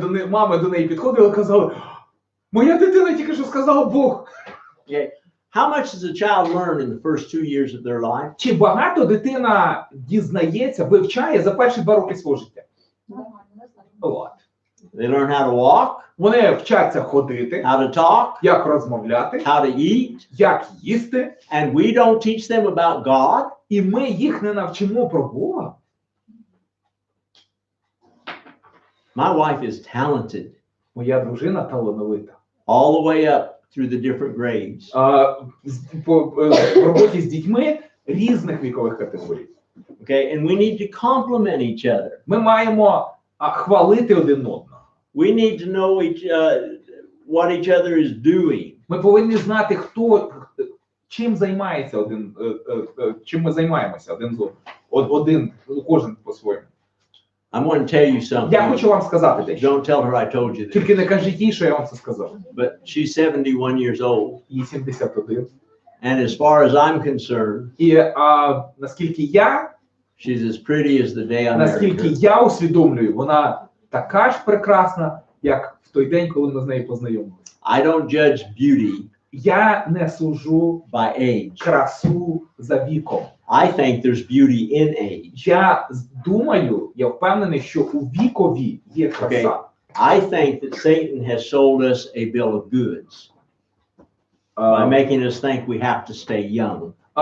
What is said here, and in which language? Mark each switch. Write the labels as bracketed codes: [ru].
[uk] мами до неї підходили і казали, моя дитина тільки що сказала Бог. [en] Okay. How much does a child learn in the first 2 years of their life? [uk] Чи багато дитина дізнається, вивчає за перші 2 роки свого життя? От. [en] They learn how to walk, [uk] Вони вчаться ходити, [en] how to talk, [uk] як розмовляти, [en] how to eat, [uk] як їсти, [en] and we don't teach them about God. [uk] і ми їх не навчимо про Бога. [en] My wife is talented [uk] Моя дружина талановита. [en] all the way up through the different grades. [uk] В роботі з дітьми різних вікових категорій. [en] Okay, and we need to compliment each other. [uk] Ми маємо хвалити один одного. [en] We need to know what each other is doing. [uk] Ми повинні знати, чим займається чим ми займаємося один з одним, кожен по-своєму. [en] I'm going to tell you something. [uk] Я хочу вам сказати дещо. [en] Don't tell her I told you this. [uk] Тільки не кажіть їй, що я вам це сказав. [en] But she's 71 years old. [uk] Їй 71. [en] And as far as I'm concerned, [uk] І наскільки я [en] she's as pretty as the day I met [uk] наскільки [en] her. [uk] я усвідомлюю, вона така ж прекрасна, як в той день, коли ми з нею познайомилися. [en] I don't judge beauty [uk] Я не суджу [en] by age. [uk] красу за віком. [en] I think there's beauty in age. [uk] Я думаю, я впевнений, що у вікові є краса. [en] I think that Satan has sold us a bill of goods by making us think we have to stay young.